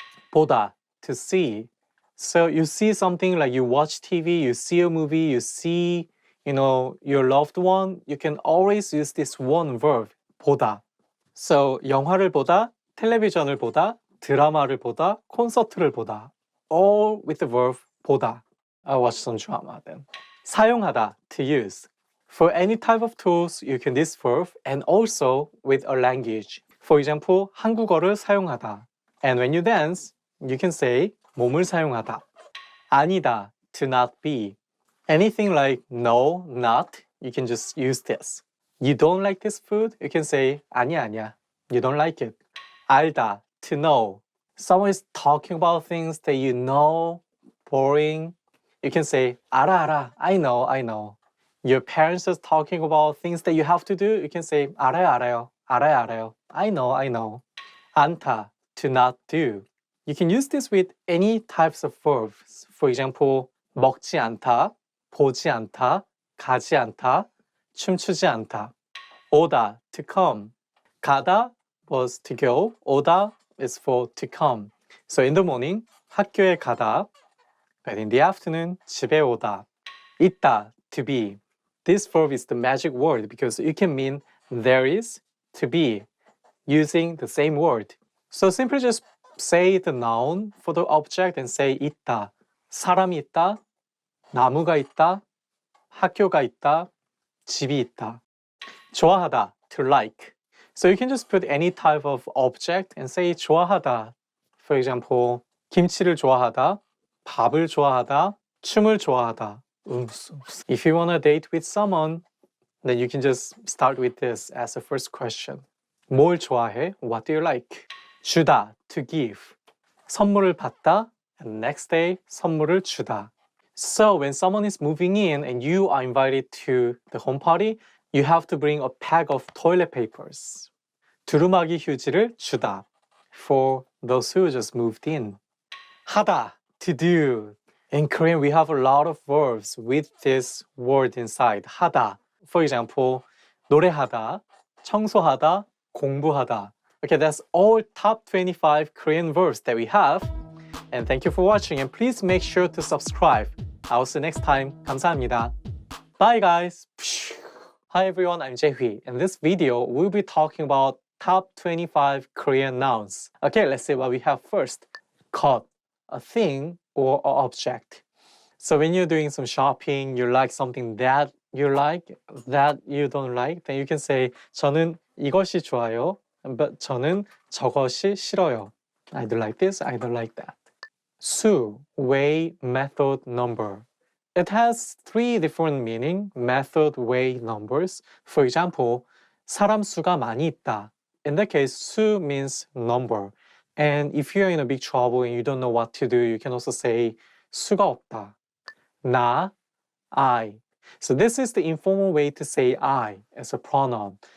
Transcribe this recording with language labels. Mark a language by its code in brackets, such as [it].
[en] 보다, to see. So you see something like you watch TV, you see a movie, you see, your loved one, you can always use this one verb, 보다. [ko] So 영화를 보다, 텔레비전을 보다, 드라마를 보다, 콘서트를 보다. [en] All with the verb 보다. I watch some drama then. 사용하다, to use. For any type of tools, you can use this verb and also with a language. For example, [ko] 한국어를 사용하다. [en] And when you dance, you can say [ko] 몸을 사용하다. [en] 아니다, to not be. Anything like no, not, you can just use this. You don't like this food? You can say 아니야. You don't like it. 알다, to know. Someone is talking about things that you know, boring. You can say 알아. I know. Your parents are talking about things that you have to do. You can say 알아요. I know. 않다, to not do. You can use this with any types of verbs. For example, [ko] 먹지 않다, 보지 않다, 가지 않다, 춤추지 않다. [en] 오다, to come. 가다 was to go. 오다 is for to come. So in the morning, [ko] 학교에 가다. [en] But in the afternoon, [ko] 집에 오다. [en] 있다, to be. This verb is the magic word because it can mean there is, to be, using the same word. So simply just say the noun for the object and say 있다. [ko] 사람이 있다, 나무가 있다, 학교가 있다, 집이 있다. [en] 좋아하다, to like. So you can just put any type of object and say 좋아하다. For example, [ko] 김치를 좋아하다, 밥을 좋아하다, 춤을 좋아하다. [en] If you want to date with someone, then you can just start with this as the first question. [ko] 뭘 좋아해? [en] What do you like? 주다, to give. [ko] 선물을 받다, and next day, 선물을 주다. [en] So when someone is moving in and you are invited to the home party, you have to bring a pack of toilet papers. [ko] 두루마기 휴지를 주다. [en] For those who just moved in. 하다, to do. In Korean, we have a lot of verbs with this word inside. [ko] 하다. [en] For example, [ko] 노래하다, 청소하다, 공부하다. [en] Okay, that's all top 25 Korean verbs that we have. And thank you for watching. And please make sure to subscribe. I'll see you next time. [ko] 감사합니다. [en] Bye, guys. Hi, everyone. I'm Jae-hui. In this video, we'll be talking about top 25 Korean nouns. Okay, let's see what we have first. 것, a thing or an object. So when you're doing some shopping, you like something that you like, that you don't like, then you can say [ko] 저는 이것이 좋아요, [en] but [ko] 저는 저것이 싫어요. [en] I don't like this, I don't like that. 수, way, method, number. It has three different meaning, method, way, numbers. For example, [ko] 사람 수가 많이 있다. [en] In that case, 수 means number. And if you're in a big trouble and you don't know what to do, you can also say [ko] 수가 없다. [en] 나, I. So this is the informal way to say I as a pronoun.